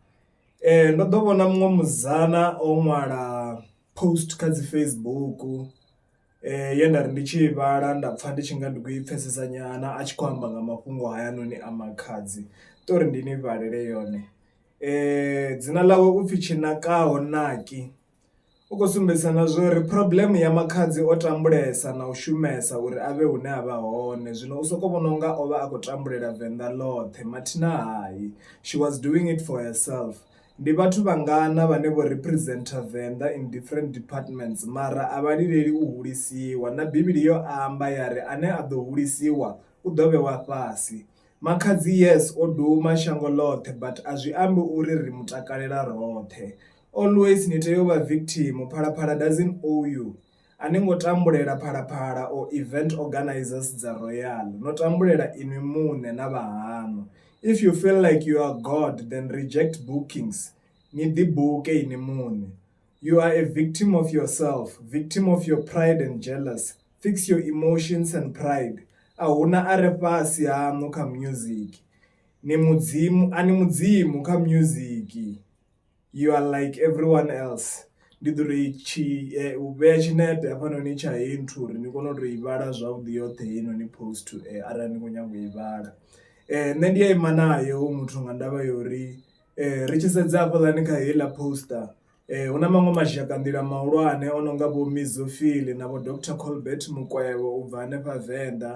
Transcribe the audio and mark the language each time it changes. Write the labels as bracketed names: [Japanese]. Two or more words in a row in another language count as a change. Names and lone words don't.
[Venda] Ndo ḓo vhona muṅwe muzana o ṅwala post kha dzi Facebook ye nda ri ndi tshi i vhala nda pfha ndi tshi nga ndi khou i pfhesesa nyana, a tshi khou amba nga mafhungo hayanoni a makhadzi, tori ndi ni vhalele yone. Dzina ḽawe upfhi Tshinakaho Naki. U khou sumbedzisa na zwa uri problem ya makhadzi o tambulesa na u shumesa uri avhe hune a vha hone. Zwino u soko vhona unga o vha a khou tambulela venḓa ḽoṱhe, mathina hayi, [English] she was doing it for herself. [Venda] Ndi vhathu vhangana vhane vho representer venḓa [English] in different departments, [Venda] mara a vha lileli u hulisiwa, na Bivhili yo amba ya ri ane a ḓo hulisiwa u ḓo vhewa fhasi. Makhadzi yes o duma shango ḽoṱhe, but a zwi ambi uri ri mutakalela roṱhe. Always ni tea u vha victim. [English] Phalaphala doesn't owe you. [Venda] A ni ngo tambulela Phalaphala [English] or event organizers [Venda] dza Royal, no tambulela inwi muṋe na vhahaṋu. [English] If you feel like you are God, then reject bookings. [Venda] Ni ḓi buke ini muṋe. [English] You are a victim of yourself, victim of your pride and jealous. Fix your emotions and pride. [Venda] Ahuna are fhasi haṋu kha music. Ni mudzimu, ani mudzimu kha music. [English] You are like everyone else. [Venda] Ndi ḓo ri u vhea tshinepe hafhanoni tsha heyi nthu uri ni kone u tou i vhala zwavhuḓi yoṱhe heinoni post arali ni khou nyaga u i vhala. Nṋe ndi a ima nayo muthu nga ndavha ya uri ri tshi sedza hafhaḽani kha heiḽa poster hu na maṅwe mazhakanḓila mahulwane o nonga vho Mizofili na vho Dr Colbert Mukwevho u bva hanefha Venḓa.